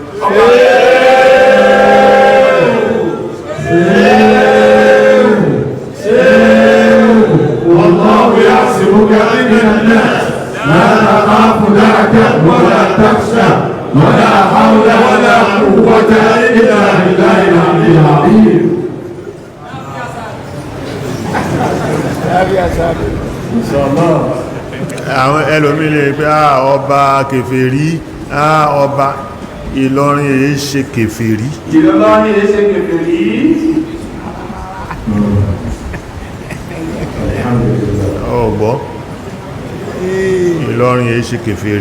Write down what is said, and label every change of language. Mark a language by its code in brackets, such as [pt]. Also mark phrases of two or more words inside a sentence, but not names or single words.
[ar] والله يحسبك من الناس لا تخاف دركا ولا تخشى ولا حول ولا قوة إلا بالله العلي العظيم. إن شاء الله. [yo] àwọn ẹlòmí lè pé ọba kèfèrí ọba Ìlọrin èyí ṣe kèfèrí. Ìlọrin èyí ṣe kèfèrí. ọ̀gbọ́ Ìlọrin èyí ṣe kèfèrí.